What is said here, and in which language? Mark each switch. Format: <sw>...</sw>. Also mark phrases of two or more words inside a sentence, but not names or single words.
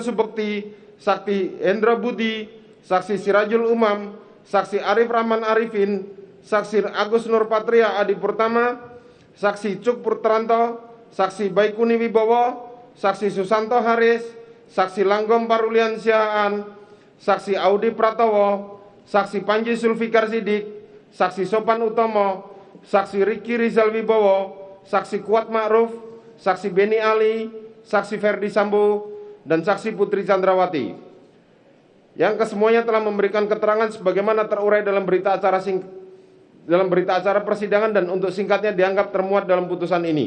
<id>Subekti, saksi Hendra Budi, saksi Sirajul Umam, saksi Arif Rahman Arifin, saksi Agus Nurpatria Adi Purtama, saksi Cuk Purtranto, saksi Baikuni Wibowo, saksi Susanto Haris, saksi Langgom Parulian Sihaan, saksi Audi Pratowo, saksi Panji Sulfikar Sidik, saksi Sopan Utomo, saksi Riki Rizal Wibowo, saksi Kuat Ma'ruf, saksi Beni Ali, saksi Ferdi Sambo, dan saksi Putri Chandrawati, yang kesemuanya telah memberikan keterangan sebagaimana terurai dalam berita acara persidangan dan untuk singkatnya dianggap termuat dalam putusan ini.</id>